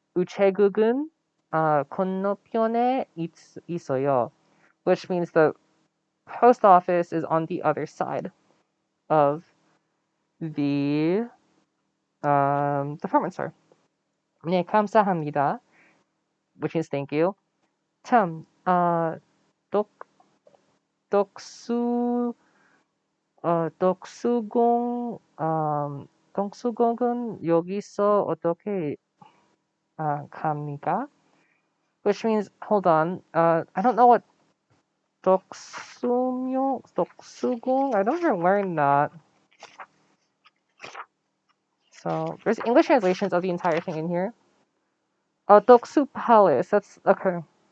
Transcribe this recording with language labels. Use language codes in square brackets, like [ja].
[ko] 우체국은 건너편에 있어요, [en] which means the post office is on the other side of the department store. [ko] 네, 감사합니다, [en] which means thank you. [ko] 참, 독, 독수, 독수공, 독수공은 여기서 어떻게 갑니까? [en] Which means, hold on, I don't know what 독수공, I never learned that. So there's English translations of the entire thing in here. Doksu Palace, that's okay.